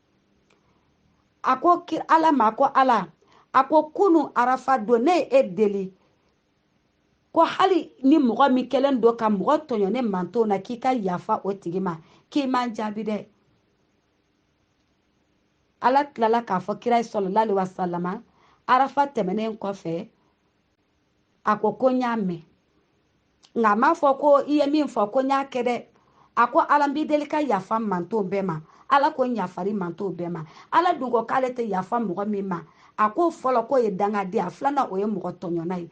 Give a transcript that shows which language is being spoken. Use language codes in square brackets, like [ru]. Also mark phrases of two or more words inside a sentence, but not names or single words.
[bm] a ko ala ma ko ala a ko kunu arafa don ne ye e deli ko hali ni mɔgɔ min kɛlen don ka mɔgɔ tɔɲɔ ne manton na k'i ka yafa o tigi ma k'i man jaabi dɛ ala tilala k'a fɔ kira [ar] صلى الله عليه وسلم [bm] arafa tɛmɛnen kɔfɛ a ko n y'a mɛn nka m'a fɔ ko i ye min fɔ ko n y'a kɛ dɛ a ko ala n b'i deli ka yafa manton bɛɛ ma ala ko n yafari manton bɛɛ ma ala dun ko k'ale tɛ yafa mɔgɔ min ma a ko fɔlɔ k'o ye dangaden a filanan o ye mɔgɔ tɔɲɔna ye